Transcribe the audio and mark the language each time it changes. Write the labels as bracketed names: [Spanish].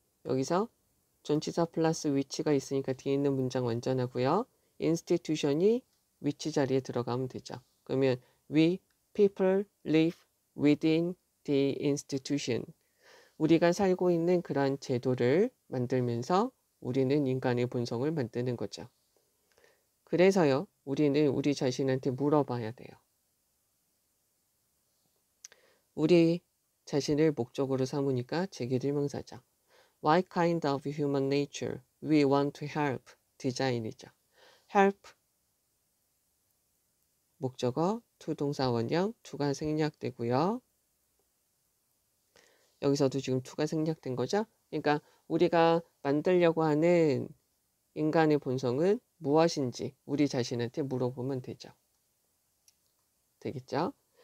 [Korean] 여기서 전치사 플러스 위치가 있으니까 뒤에 있는 문장 완전하고요. institution이 위치 자리에 들어가면 되죠. [English] 그러면 we people live within the institution. [Korean] 우리가 살고 있는 그러한 제도를 만들면서 우리는 인간의 본성을 만드는 거죠. 그래서요, 우리는 우리 자신한테 물어봐야 돼요. 우리 자신을 목적으로 삼으니까 제기질명사죠. [English] What kind of human nature we want to help? [Korean] 디자인이죠. help 목적어, to 동사 원형, to가 생략되고요. 여기서도 지금 to가 생략된 거죠. 그러니까 우리가 만들려고 하는 인간의 본성은 무엇인지 우리 자신한테 물어보면 되죠. 되겠죠?